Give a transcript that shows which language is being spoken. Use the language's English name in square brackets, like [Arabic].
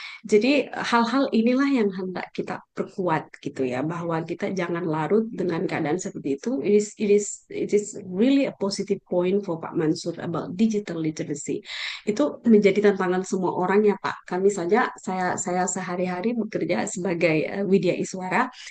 [Indonesian] Jadi hal-hal inilah yang hendak kita perkuat gitu ya, bahwa kita jangan larut dengan keadaan seperti itu. [English] It is really a positive point for Pak Mansur about digital literacy. [Indonesian] Itu menjadi tantangan semua orang ya Pak. Kami saja, saya sehari-hari bekerja sebagai Widya Iswara.